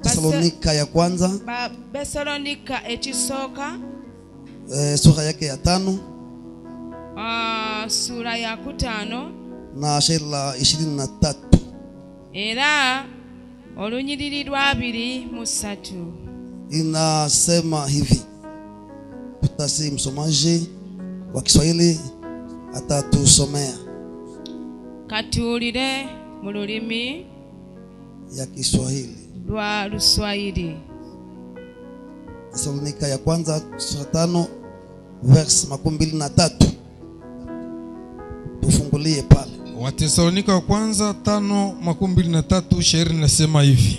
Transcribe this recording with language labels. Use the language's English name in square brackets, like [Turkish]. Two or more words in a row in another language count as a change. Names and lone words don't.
[Swahili] Thessalonika ya kwanza [Ganda] Thessalonika ekisoka [Swahili] sura yake ya 5 sura ya 5 na shairi la 23 [Ganda] era olunyiriri lwa 2-3 [Swahili] inasema hivi. Tutasi msomaji wa Kiswahili atatusomea. [Ganda] Katuulire mu lulimi [Swahili] ya Kiswahili [Ganda] lwa Luswahili. [Swahili] Thessalonika ya kwanza sura 5 verse 23. Tufungulie pale. Wathessalonika wa kwanza 5:23 shairi linasema hivi.